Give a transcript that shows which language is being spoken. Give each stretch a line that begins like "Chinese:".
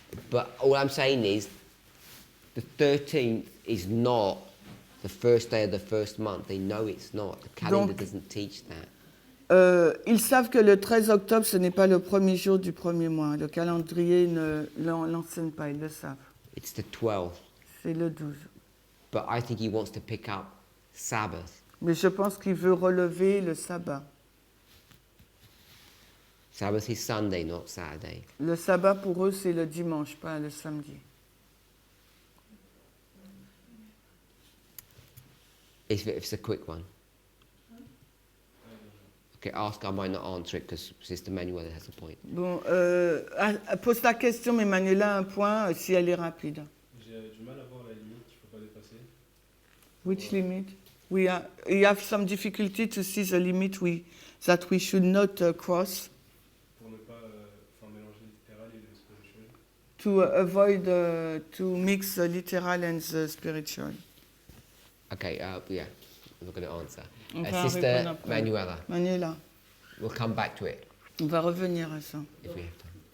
English: but all I'm saying is the 13th is not the first day of the first month. They know it's not. The calendar
French: Donc-
English: doesn't teach that.
French: Ils savent que le 13 octobre, ce n'est pas le premier jour du premier mois. Le calendrier ne l'enseigne pas, ils le savent.
English: It's the 12th.
French: C'est le 12.
English: But I think he wants to pick up Sabbath.
French: Mais je pense qu'il veut relever le sabbat.
English: Sabbath is Sunday, not Saturday.
French: Le sabbat pour eux, c'est le dimanche, pas le samedi.
English: It's a quick one. Okay, ask. I might not answer it because Sister Manuela has a point.
French: Bon, pose ta question, mais Manuela a un point si elle est rapide. J'ai du mal à voir la limite qu'il ne faut pas dépasser.
English: Which limit? We have some difficulty to see the limit that we should not cross
French: Pour ne pas mélanger le littéral et le spirituel.
English: to avoid to mix the literal and the spiritual. Okay, yeah, I'm not going to answer.
French: On va
English: Sister
French: répondre après.
English: Manuela,
French: Manuela,
English: we'll come back to it
French: on va revenir à ça.
English: if we have time.